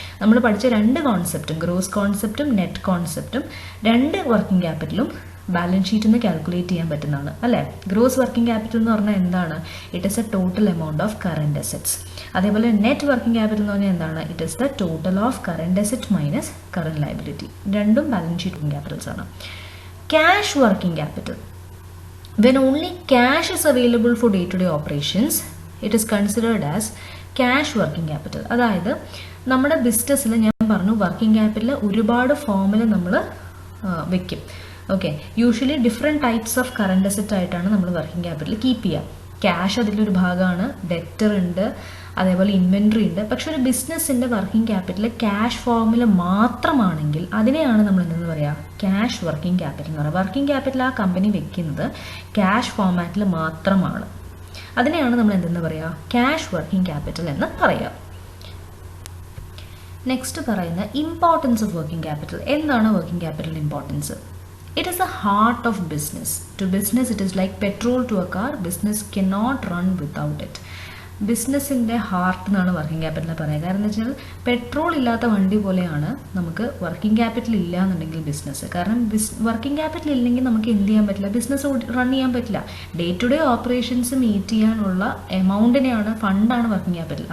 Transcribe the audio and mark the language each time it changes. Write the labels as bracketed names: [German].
[Malayalam] നമ്മൾ പഠിച്ച 2 കോൺസെപ്റ്റും, gross കോൺസെപ്റ്റും net കോൺസെപ്റ്റും, 2 working ക്യാപിറ്റലും balance ഷീറ്റിൽ നിന്ന് കാൽക്കുലേറ്റ് ചെയ്യാൻ പറ്റുന്നതാണ് അല്ലേ. ഗ്രോസ് വർക്കിംഗ് ക്യാപിറ്റൽ എന്ന് പറഞ്ഞാൽ എന്താണ്? [English] It is a total amount of current assets. [Malayalam] അതേപോലെ നെറ്റ് വർക്കിംഗ് ക്യാപിറ്റൽ എന്ന് പറഞ്ഞാൽ എന്താണ്? [English] It is the total of current asset minus current liability. [Malayalam] രണ്ടും ബാലൻസ് ഷീറ്റ് വർക്കിംഗ് ക്യാപിറ്റൽസ് ആണ്. Cash working capital. [English] When only cash is available for day-to-day operations, it is considered as cash working capital. [Malayalam] അതായത് നമ്മുടെ ബിസിനസ്സിൽ ഞാൻ പറഞ്ഞു working capital ഒരുപാട് ഫോമിൽ നമ്മൾ വെക്കും. Okay, [English] usually different types of current asset [Malayalam] ആയിട്ടാണ് നമ്മൾ വർക്കിംഗ് ക്യാപിറ്റൽ കീപ്പ് ചെയ്യുക. ക്യാഷ് അതിലൊരു ഭാഗമാണ്, ഡെറ്റർ ഉണ്ട്, അതേപോലെ ഇൻവെൻട്രി ഉണ്ട്. പക്ഷെ ഒരു ബിസിനസ്സിൻ്റെ വർക്കിംഗ് ക്യാപിറ്റൽ ക്യാഷ് ഫോമിൽ മാത്രമാണെങ്കിൽ അതിനെയാണ് നമ്മൾ എന്തെന്ന് പറയുക, ക്യാഷ് വർക്കിംഗ് ക്യാപിറ്റൽ എന്ന് പറയുക. വർക്കിംഗ് ക്യാപിറ്റൽ ആ കമ്പനി വെക്കുന്നത് ക്യാഷ് ഫോമാറ്റിൽ മാത്രമാണ്. അതിനെയാണ് നമ്മൾ എന്തെന്ന് പറയുക, ക്യാഷ് വർക്കിംഗ് ക്യാപിറ്റൽ എന്ന് പറയുക. നെക്സ്റ്റ് പറയുന്ന ഇമ്പോർട്ടൻസ് ഓഫ് വർക്കിംഗ് ക്യാപിറ്റൽ. എന്താണ് working capital importance? [English] It is the heart of business. To business, it is like petrol to a car. Business cannot run without it. [Malayalam] ബിസിനസ്സിൻ്റെ heart എന്നാണ് working ക്യാപിറ്റലിനെ പറയുക. കാരണം എന്താ വെച്ചാൽ പെട്രോൾ ഇല്ലാത്ത വണ്ടി പോലെയാണ് നമുക്ക് വർക്കിംഗ് ക്യാപിറ്റൽ ഇല്ല എന്നുണ്ടെങ്കിൽ ബിസിനസ്. കാരണം വർക്കിംഗ് ക്യാപിറ്റൽ ഇല്ലെങ്കിൽ നമുക്ക് എന്ത് ചെയ്യാൻ പറ്റില്ല, ബിസിനസ് റൺ ചെയ്യാൻ പറ്റില്ല. Day to day operations meet ചെയ്യാനുള്ള എമൗണ്ടിനെയാണ്, ഫണ്ടാണ് വർക്കിംഗ് ക്യാപിറ്റൽ.